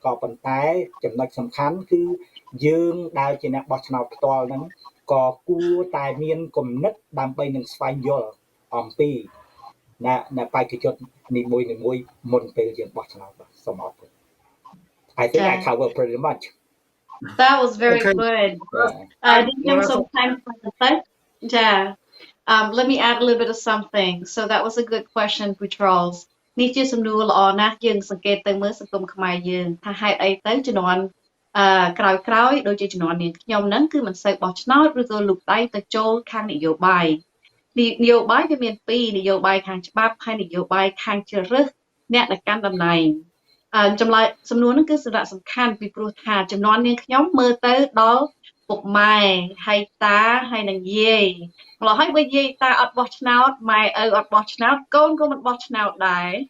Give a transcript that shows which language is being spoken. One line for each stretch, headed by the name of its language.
Khmer: ន្តែចំណុចសំខាន់គឺយើងដែលជាអ្នកបោះឆ្នោតផ្ទាល់ហ្នឹងក៏គួរតែមានគំនិតដើម្បីនឹងស្វែងយល់អំពីអ្នកបេក្ខជននីមួយមុនពេលយើងបោះឆ្នោតបាទសូមអរគុណ
English: I think I covered pretty much. That was very Okay. good. Didn't give some time for the third? Yeah. Let me add a little bit of something. So that was a good question, Charles.
Khmer: នេះជាសំណួរល្អណាស់យើងសង្កេតទៅមើលសង្គមខ្មែរយើងថាហេតុអីទៅជំនាន់ក្រោយដូចជាជំនាន់នាងខ្ញុំហ្នឹងគឺមិនសូវបោះឆ្នោតឬក៏លូកដៃទៅចូលខាងនយោបាយ នយោបាយវាមានពីរនយោបាយខាងច្បាប់ហើយនយោបាយខាងជ្រើសរើសអ្នកដែលកាន់តំណែងចម្លើយសំណួរហ្នឹងគឺសារៈសំខាន់ពីព្រោះថាជំនាន់នាងខ្ញុំមើលទៅដល់ពុកម៉ែហើយតាហើយនឹងយាយម្ល៉េះហើយបើយាយតាអត់បោះឆ្នោតម៉ែឪអត់បោះឆ្នោតកូនក៏មិនបោះឆ្នោតដែ